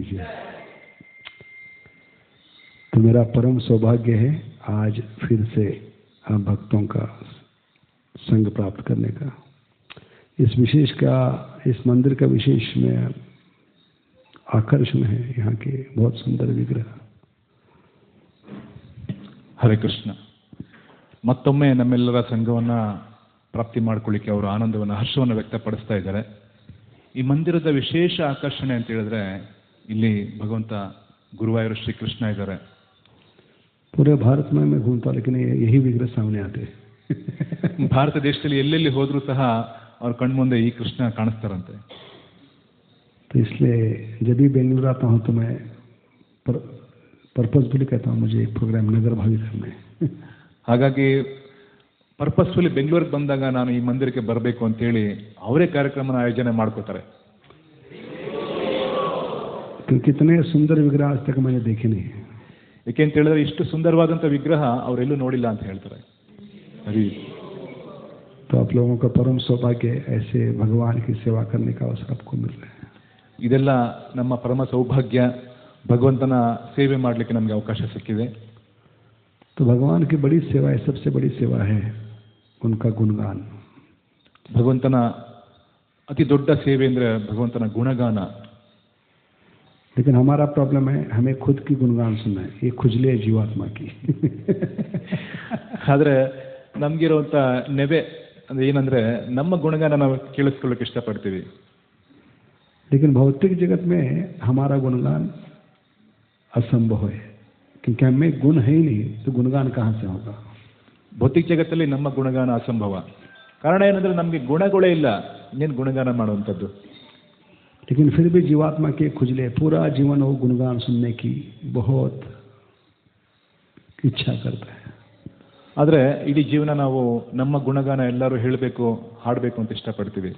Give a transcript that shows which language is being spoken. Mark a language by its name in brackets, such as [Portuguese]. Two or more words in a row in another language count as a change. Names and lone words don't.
[Hindi] तो मेरा परम सौभाग्य है आज फिर से आप भक्तों का संग प्राप्त करने का. इस मंदिर का विशेष में आकर्षण है यहाँ के बहुत सुंदर विग्रह. [Kannada] ಹರೇ ಕೃಷ್ಣ. ಮತ್ತೊಮ್ಮೆ ನಮ್ಮೆಲ್ಲರ ಸಂಘವನ್ನು ಪ್ರಾಪ್ತಿ ಮಾಡ್ಕೊಳ್ಳಿಕ್ಕೆ ಅವರು ಆನಂದವನ್ನು, ಹರ್ಷವನ್ನು ವ್ಯಕ್ತಪಡಿಸ್ತಾ ಇದ್ದಾರೆ. ಈ ಮಂದಿರದ ವಿಶೇಷ ಆಕರ್ಷಣೆ ಅಂತ ಹೇಳಿದ್ರೆ ಇಲ್ಲಿ ಭಗವಂತ ಗುರುವಾಯೂರು ಶ್ರೀಕೃಷ್ಣ ಇದ್ದಾರೆ. [Hindi] पूरे भारत में घूमता लेकिन यही विग्रह सामने आते. [Kannada] ಭಾರತ ದೇಶದಲ್ಲಿ ಎಲ್ಲೆಲ್ಲಿ ಹೋದ್ರೂ ಸಹ ಅವ್ರ ಕಣ್ಮುಂದೆ ಈ ಕೃಷ್ಣ ಕಾಣಿಸ್ತಾರಂತೆ. [Hindi] तो इसलिए जब भी बेंगलुरु आता हूँ तो मैं पर्पसफुली कहता हूँ मुझे एक प्रोग्राम नगर भागी करना है. [Kannada] ಹಾಗಾಗಿ ಪರ್ಪಸ್ಫುಲಿ ಬೆಂಗಳೂರಿಗೆ ಬಂದಾಗ ನಾನು ಈ ಮಂದಿರಕ್ಕೆ ಬರಬೇಕು ಅಂತೇಳಿ ಅವರೇ ಕಾರ್ಯಕ್ರಮನ ಆಯೋಜನೆ ಮಾಡ್ಕೋತಾರೆ. [Hindi] क्योंकि इतने सुंदर विग्रह आज तक मैंने देखे नहीं. [Kannada] ಏಕೆ ಅಂತ ಹೇಳಿದ್ರೆ ಇಷ್ಟು ಸುಂದರವಾದಂಥ ವಿಗ್ರಹ ಅವರೆಲ್ಲೂ ನೋಡಿಲ್ಲ ಅಂತ ಹೇಳ್ತಾರೆ. ಹರಿ. [Hindi] तो आप लोगों का परम सौभाग्य ऐसे भगवान की सेवा करने का अवसर आपको मिल रहा है. [Kannada] ಇದೆಲ್ಲ ನಮ್ಮ ಪರಮ ಸೌಭಾಗ್ಯ. ಭಗವಂತನ ಸೇವೆ ಮಾಡಲಿಕ್ಕೆ ನಮಗೆ ಅವಕಾಶ ಸಿಕ್ಕಿದೆ. [Hindi] तो भगवान की बड़ी सेवा है, सबसे बड़ी सेवा है उनका गुणगान. [Kannada] ಭಗವಂತನ ಅತಿ ದೊಡ್ಡ ಸೇವೆ ಅಂದರೆ ಭಗವಂತನ ಗುಣಗಾನ. [Hindi] लेकिन हमारा प्रॉब्लम है हमें खुद की गुणगान सुनना है. ये खुजले है जीवात्मा की. [Kannada] ಆದರೆ ನಮಗಿರುವಂಥ ನೆವೆ ಅಂದರೆ ಏನಂದರೆ ನಮ್ಮ ಗುಣಗಾನ ನಾವು ಕೇಳಿಸ್ಕೊಳ್ಳೋಕೆ ಇಷ್ಟಪಡ್ತೀವಿ. [Hindi] लेकिन भौतिक जगत में हमारा गुणगान असंभव है क्योंकि हमें गुण है ही नहीं, तो गुणगान कहाँ से होगा. [Kannada] ಭೌತಿಕ ಜಗತ್ತಲ್ಲಿ ನಮ್ಮ ಗುಣಗಾನ ಅಸಂಭವ. ಕಾರಣ ಏನಂದ್ರೆ ನಮಗೆ ಗುಣಗಳೇ ಇಲ್ಲ, ಇನ್ನೇನು ಗುಣಗಾನ ಮಾಡುವಂಥದ್ದು. [Hindi] लेकिन फिर भी जीवात्मा के खुजले पूरा जीवन वो गुणगान सुनने की बहुत इच्छा करता है. [Kannada] ಆದರೆ ಇಡೀ ಜೀವನ ನಾವು ನಮ್ಮ ಗುಣಗಾನ ಎಲ್ಲರೂ ಹೇಳಬೇಕು, ಹಾಡಬೇಕು ಅಂತ ಇಷ್ಟಪಡ್ತೀವಿ.